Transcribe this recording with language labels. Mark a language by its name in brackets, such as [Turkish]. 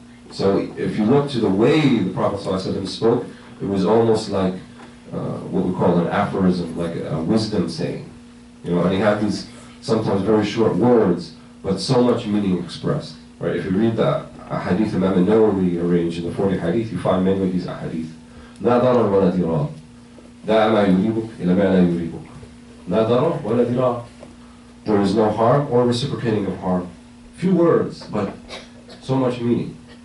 [English] So if you look to the way the Prophet ﷺ spoke, it was almost like what we call an aphorism, like a wisdom saying. You know, and he had these sometimes very short words, but so much meaning expressed. Right? If you read the hadith Imam al-Nawawi arranged in the 40 hadith, you find many of these hadith. [Arabic] لا ضرر ولا ضرار. دع ما يريبك إلى ما لا يريبك. لا ضرر ولا ضرار. [English] There is no harm or reciprocating of harm. Few words, but so much meaning.